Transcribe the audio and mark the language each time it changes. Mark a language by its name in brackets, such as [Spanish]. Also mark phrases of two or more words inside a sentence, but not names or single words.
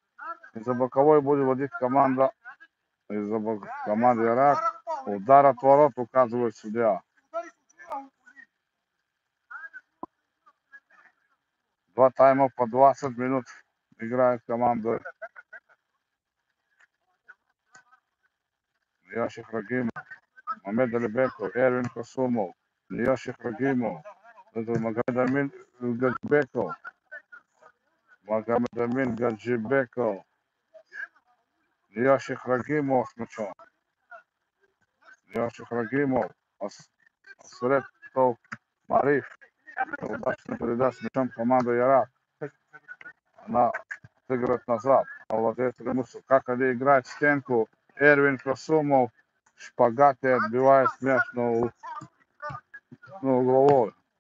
[Russian] Команды Ирак. Удар от ворот указывает судья. 2 тайма по 20 минут играет команда. Нияши Храгимов. Мамед Алибеков. Эрвин Касумов. Нияши Храгимов. Магомед Амин Гаджибеков. Нияши Храгимов с мячом. Асретов Мариф. Удачная передача с мячом команды Ирак. Она отыгрывает назад. Владеет преимуществом. Как они играют в стенку. Эрвин Касумов в шпагате отбивает мяч на угловой.